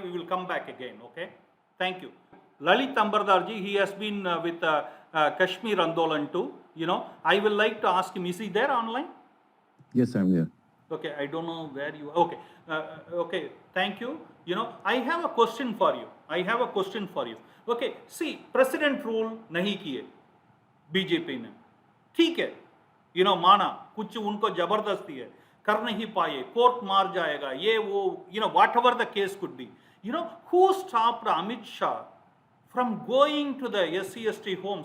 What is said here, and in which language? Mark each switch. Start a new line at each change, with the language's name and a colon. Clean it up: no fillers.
English: We will come back again, okay? Thank you. Lalit Ambardarji, he has been with Kashmir Andolan too. I will like to ask him, is he there online? Yes, I'm here. Okay, I don't know where you are. Okay, okay, thank you. I have a question for you. Okay, see,
Hindi: president rule nahi kiye BJP ne. ठीक है, माना कुछ उनको जबरदस्ती है, कर नहीं पाए, कोर्ट मार जाएगा, ये वो,
English: whatever the case could be. Who stopped Amit Shah from going to the SC/ST home?